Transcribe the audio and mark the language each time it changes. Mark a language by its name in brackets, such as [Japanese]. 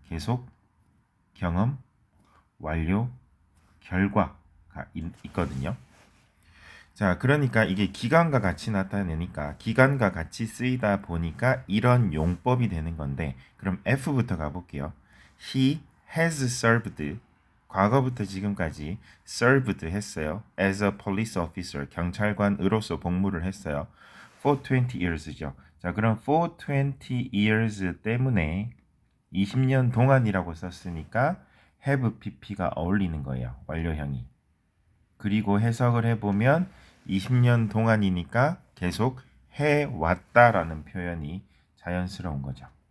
[Korean] 계속, 경험, 완료, 결과가 있거든요. 자, 그러니까 이게 기간과 같이 나타내니까 기간과 같이 쓰이다 보니까 이런 용법이 되는 건데 그럼 F부터 가볼게요. [English] He has served [Korean] 과거부터 지금까지 [English] served 했어요. as a police officer [Korean] 경찰관으로서 복무를 했어요. [English] for 20 years죠. [Korean] 자, 그럼 [English] for 20 years [Korean] 때문에 20년 동안이라고 썼으니까 have pp가 어울리는 거예요. 완료형이. 그리고 해석을 해보면 20년 동안이니까 계속 해왔다라는 표현이 자연스러운 거죠.